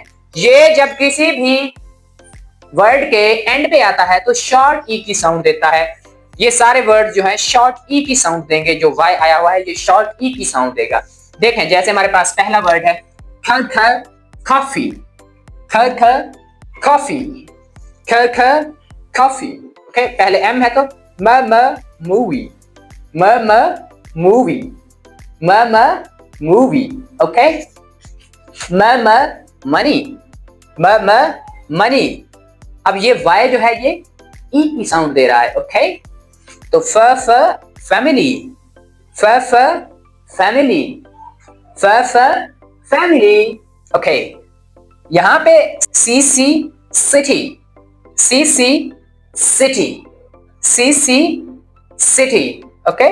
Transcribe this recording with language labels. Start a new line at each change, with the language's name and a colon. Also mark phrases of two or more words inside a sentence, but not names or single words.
Hindi: ये जब किसी भी वर्ड के एंड पे आता है तो
English: short E
Hindi: की साउंड देता है। ये सारे वर्ड जो है
English: short E
Hindi: की साउंड देंगे। जो वाई आया हुआ है ये
English: short E
Hindi: की साउंड देगा। देखें जैसे हमारे पास पहला वर्ड है ख ख कॉफी, ख ख कॉफी, ख ख कॉफी, ओके। पहले एम है तो म म मूवी, म म मूवी, म म मूवी, ओके। म म मनी, म म मनी। अब ये वाई जो है ये ई की साउंड दे रहा है, ओके। तो फ फैमिली, फ फैमिली, फ फैमिली, ओके। यहां पे
English: C city, C city, C city,
Hindi: ओके।